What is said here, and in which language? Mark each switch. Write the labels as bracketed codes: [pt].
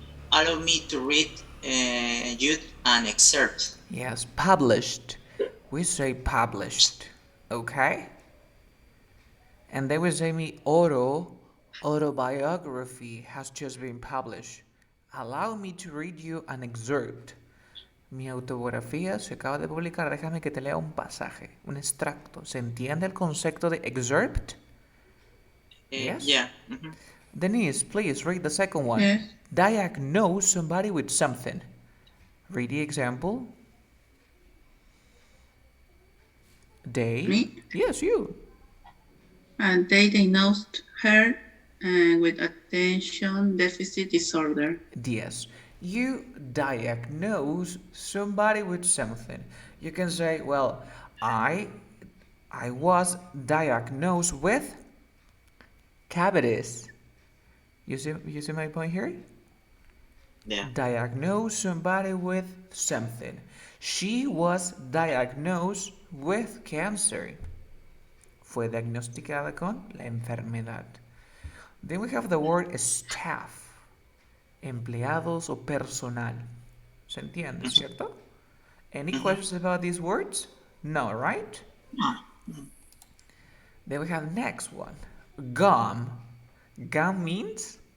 [en] Allow me to read you an excerpt. Yes, published. We say published, okay? And they will say me autobiography has just been published. Allow me to read you an excerpt. [es] Mi autobiografía se acaba de publicar. Déjame que te lea un pasaje, un extracto. ¿Se entiende el concepto de excerpt? [en] Yes? Yeah. Mhm. Denise, please read the second one. Yes. Diagnose somebody with something. Read the example. They. Me. Yes, you. And they diagnosed her with attention deficit disorder. Yes. You diagnose somebody with something. You can say, well, I was diagnosed with cavities. You see my point here? Yeah. Diagnose somebody with something. She was diagnosed with cancer. [es] Fue diagnosticada con la enfermedad. [en] Then we have the word staff. [es] Empleados o personal. ¿Se entiende, cierto? [en] Any questions about these words? No, right? Then we have next one. Gum. Gum means?